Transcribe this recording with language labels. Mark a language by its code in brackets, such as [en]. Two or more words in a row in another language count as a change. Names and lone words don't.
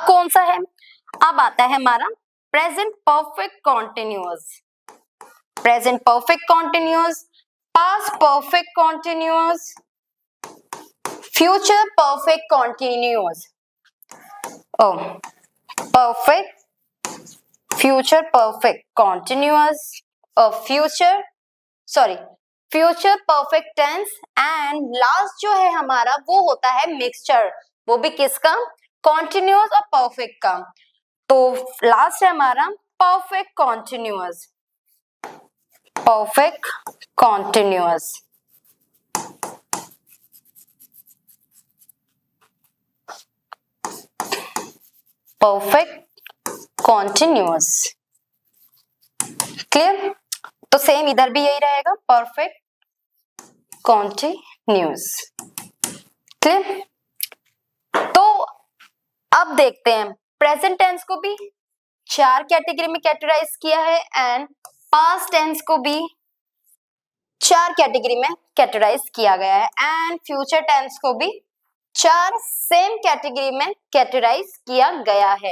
[hi] सा है। अब आता है हमारा [en] present perfect continuous, present perfect continuous, past perfect continuous, future perfect continuous, o perfect, future perfect continuous, future perfect tense and last [hi] जो है हमारा वो होता है mixture, वो भी किसका, continuous और perfect का। तो लास्ट है हमारा [en] perfect continuous, perfect continuous, perfect continuous, [hi] क्लियर। तो सेम इधर भी यही रहेगा, [en] perfect continuous, [hi] क्लियर। तो अब देखते हैं [en] present tense [hi] को भी 4 कैटेगरी में कैटेगराइज किया है [en] and past tense [hi] को भी 4 कैटेगरी में कैटेगराइज किया गया है [en] and future tense [hi] को भी 4 [en] same category [hi] में कैटेगराइज किया गया है।